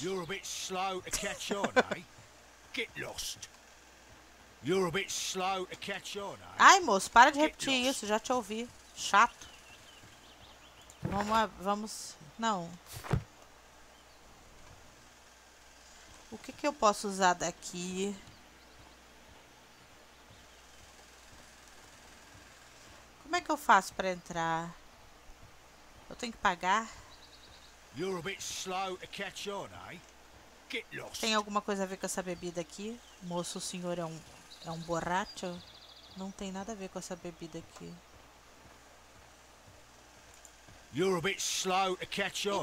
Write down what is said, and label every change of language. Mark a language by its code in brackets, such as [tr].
[en] You're a bit slow to catch on, eh? Get lost. You're a bit slow to catch on, eh? [pt] Ai, moço, para de repetir isso, já te ouvi. Chato. Vamos... Não. O que eu posso usar daqui? Como é que eu faço pra entrar? Eu tenho que pagar? [en] You're a bit slow to catch on, eh? Get lost. [pt] Tem alguma coisa a ver com essa bebida aqui? Moço, o senhor é um borracho? Não tem nada a ver com essa bebida aqui. [en] You're a bit slow to catch on,